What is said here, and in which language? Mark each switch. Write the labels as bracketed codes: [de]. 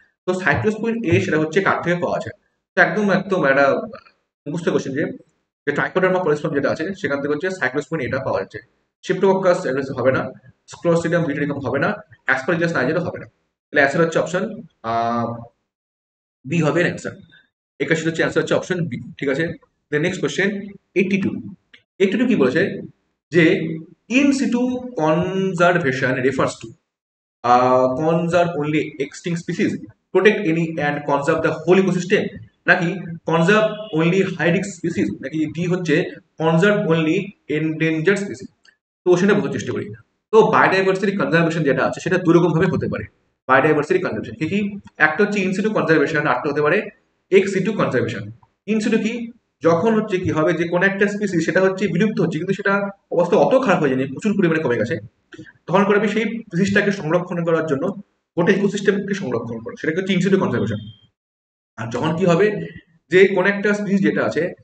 [bn] তো সাইক্লোস্পোরিন এ সেটা হচ্ছে কার থেকে পাওয়া যায়, তো একদম একদম একটা মুখস্থ কোশ্চেন যে ট্রাইকোডার্মা কোলেস্ট্রম যেটা আছে সেখান থেকে হচ্ছে সাইক্লোস্পোরিন এটা পাওয়া যাচ্ছে। স্ট্রেপ্টোকক্কাস অ্যাগ্রেসিভ হবে না, ক্লোস্ট্রিডিয়াম ভিটিরিয়াম হবে না, অ্যাসপারজিলাস নাইজেরও হবে না। তাহলে অ্যান্সার হচ্ছে অপশন বি হবে অ্যান্সার। 81 হচ্ছে অ্যান্সার হচ্ছে অপশন বি। ঠিক আছে, দেন নেক্সট কোশ্চেন 82। 82 কি বলেছে যে [en] In situ conservation refers to conserve only extinct species, protect any and conserve the whole ecosystem, নাকি conserve only high risk species, নাকি D হচ্ছে conserve only endangered species। [bn] তো সেটা বোঝার চেষ্টা করি। তো বায়োডাইভার্সিটি কনজারভেশন যেটা আছে সেটা দুরকম ভাবে হতে পারে। বায়োডাইভার্সিটি কনজারভেশন কি কি, একটা হচ্ছে ইনসিটু কনজারভেশন, আরেকটা হতে পারে এক্স সিটু কনজারভেশন। ইনসিটু কি, যখন হচ্ছে কি হবে যে কোন একটা স্পিসিস সেটা হচ্ছে বিলুপ্ত হচ্ছে কিন্তু সেটা অবস্থা অত খারাপ হয়ে যায়নি, প্রচুর পরিমাণে কমে গেছে, তখন করে আমি সেই স্পিসিসটাকে সংরক্ষণ করার জন্য গোটা ইকোসিস্টেমকে সংরক্ষণ করে সেটাকে হচ্ছে ইনসিটু কনজারভেশন। আর যখন কি হবে যে কোন একটা স্পিসিস যেটা আছে